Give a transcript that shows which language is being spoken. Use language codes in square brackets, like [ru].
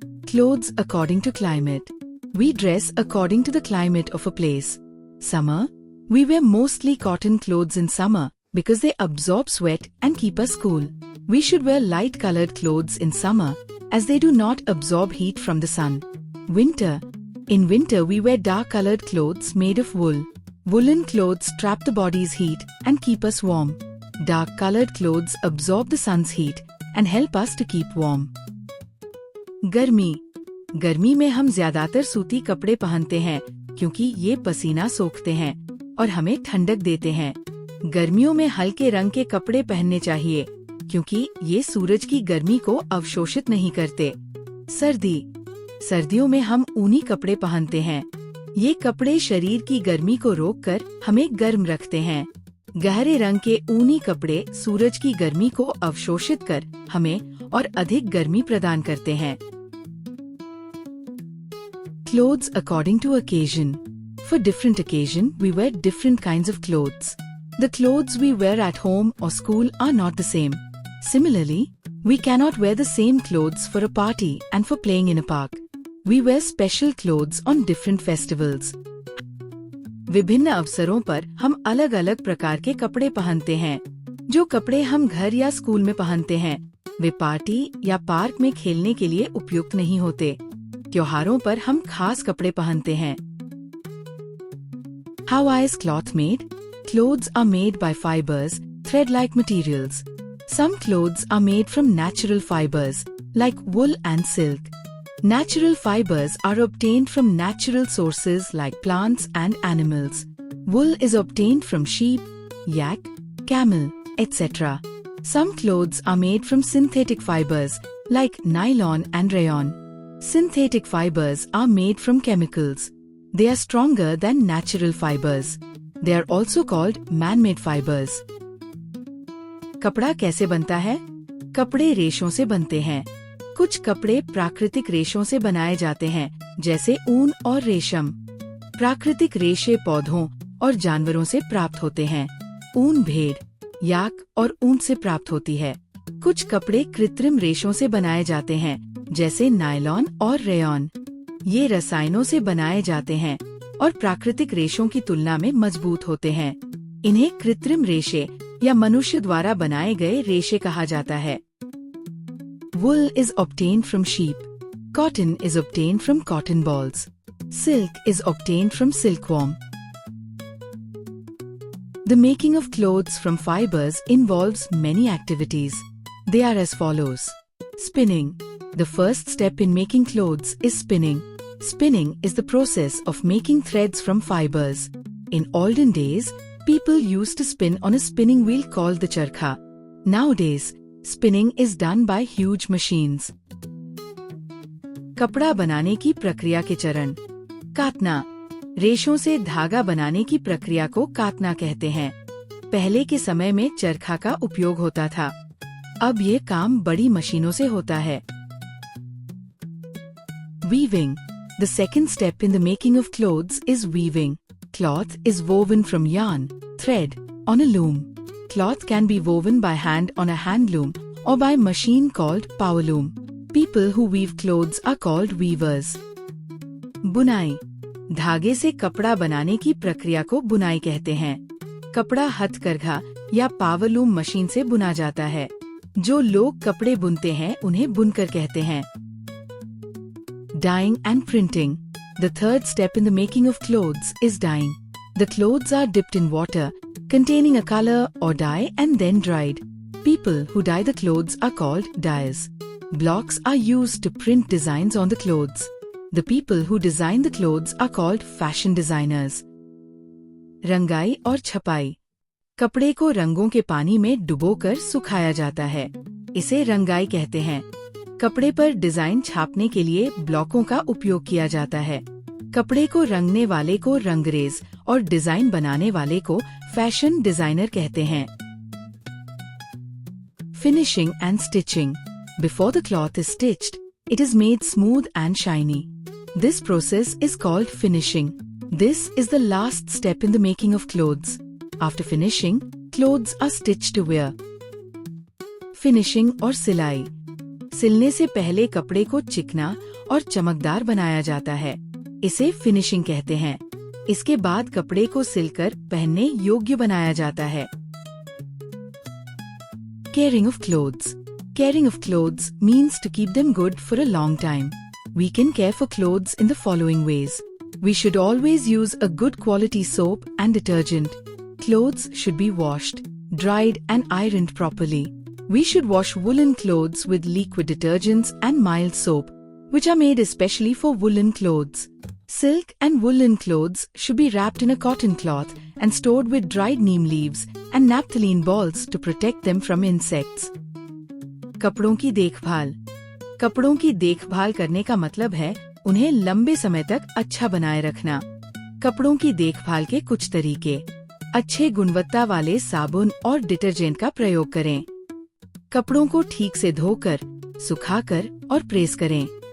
[en] Clothes according to climate. We dress according to the climate of a place. Summer, we wear mostly cotton clothes in summer because they absorb sweat and keep us cool. We should wear light-colored clothes in summer as they do not absorb heat from the sun. Winter. In winter, we wear dark-colored clothes made of wool. Woolen clothes trap the body's heat and keep us warm. Dark-colored clothes absorb the sun's heat and help us to keep warm. [hi] गर्मी। गर्मी में हम ज्यादातर सूती कपड़े पहनते हैं क्योंकि ये पसीना सोखते हैं और हमें ठंडक देते हैं। गर्मियों में हल्के रंग के कपड़े पहनने चाहिए क्योंकि ये सूरज की गर्मी को अवशोषित नहीं करते। सर्दी। सर्दियों में हम ऊनी कपड़े पहनते हैं। ये कपड़े शरीर की गर्मी को रोककर हमें गर्म रखते हैं। गहरे रंग के ऊनी कपड़े सूरज की गर्मी को अवशोषित कर हमें और अधिक गर्मी प्रदान करते हैं। [en] Clothes according to occasion. For different occasion, we wear different kinds of clothes. The clothes we wear at home or school are not the same. Similarly, we cannot wear the same clothes for a party and for playing in a park. We wear special clothes on different festivals. [hi] विभिन्न अवसरों पर हम अलग अलग प्रकार के कपड़े पहनते हैं। जो कपड़े हम घर या स्कूल में पहनते हैं, वे पार्टी या पार्क में खेलने के लिए उपयुक्त नहीं होते। त्योहारों पर हम खास कपड़े पहनते हैं। [en] How is cloth made? Clothes are made by fibers, thread-like materials. Some clothes are made from natural fibers, like wool and silk. Natural fibers are obtained from natural sources like plants and animals. Wool is obtained from sheep, yak, camel, etc. Some clothes are made from synthetic fibers, like nylon and rayon. Synthetic fibers are made from chemicals. They are stronger than natural fibers. They are also called man-made fibers. [hi] कपड़ा कैसे बनता है? कपड़े रेशों से बनते हैं। कुछ कपड़े प्राकृतिक रेशों से बनाए जाते हैं, जैसे ऊन और रेशम। प्राकृतिक रेशे पौधों और जानवरों से प्राप्त होते हैं। ऊन भेड़, याक और ऊंट से प्राप्त होती है। कुछ कपड़े कृत्रिम रेशों से बनाए जाते हैं, जैसे नायलॉन और रेयॉन। ये रसायनों से बनाए जाते हैं और प्राकृतिक रेशों की तुलना में मजबूत होते हैं। इन्हें कृत्रिम रेशे या मनुष्य द्वारा बनाए गए रेशे कहा जाता है। [en] Wool is obtained from sheep. Cotton is obtained from cotton balls. Silk is obtained from silkworm. The making of clothes from fibers involves many activities. They are as follows. Spinning. The first step in making clothes is spinning. Spinning is the process of making threads from fibers. In olden days, people used to spin on a spinning wheel called the charkha. Nowadays, spinning is done by huge machines. [hi] कपड़ा बनाने की प्रक्रिया के चरण। कातना। रेशों से धागा बनाने की प्रक्रिया को कातना कहते हैं। पहले के समय में चरखा का उपयोग होता था। अब ये काम बड़ी मशीनों से होता है। [en] Weaving. The second step in the making of clothes is weaving. Cloth is woven from yarn, thread, on a loom. Cloth can be woven by hand on a hand loom or by machine called power loom. People who weave clothes are called weavers. [hi] बुनाई। धागे से कपड़ा बनाने की प्रक्रिया को बुनाई कहते हैं। कपड़ा हथकरघा या पावर लूम मशीन से बुना जाता है। जो लोग कपड़े बुनते हैं उन्हें बुनकर कहते हैं। [en] Dyeing and printing. The third step in the making of clothes is dyeing. The clothes are dipped in water containing a color or dye and then dried. People who dye the clothes are called dyers. Blocks are used to print designs on the clothes. The people who design the clothes are called fashion designers. [hi] रंगाई और छपाई। कपड़े को रंगों के पानी में डुबोकर सुखाया जाता है। इसे रंगाई कहते हैं। कपड़े पर डिजाइन छापने के लिए ब्लॉकों का उपयोग किया जाता है। कपड़े को रंगने वाले को रंगरेज और डिजाइन बनाने वाले को फैशन डिजाइनर कहते हैं। [en] Finishing and stitching. Before the cloth is stitched, it is made smooth and shiny. This process is called finishing. This is the last step in the making of clothes. After finishing, clothes are stitched to wear. [hi] Finishing और सिलाई। सिलने से पहले कपड़े को चिकना और चमकदार बनाया जाता है। इसे फिनिशिंग कहते हैं। इसके बाद कपड़े को सिलकर पहनने योग्य बनाया जाता है। [en] Caring of clothes. Caring of clothes means to keep them good for a long time. We can care for clothes in the following ways. We should always use a good quality soap and detergent. Clothes should be washed, dried and ironed properly. We should wash woolen clothes with liquid detergents and mild soap, which are made especially for woolen clothes. Silk and woolen clothes should be wrapped in a cotton cloth and stored with dried neem leaves and naphthalene balls to protect them from insects. [hi] कपड़ों की देखभाल। कपड़ों की देखभाल करने का मतलब है उन्हें लंबे समय तक अच्छा बनाए रखना। कपड़ों की देखभाल के कुछ तरीके। अच्छे गुणवत्ता वाले साबुन और डिटर्जेंट का प्रयोग करें। कपड़ों को ठीक से धोकर, सुखाकर और प्रेस करें।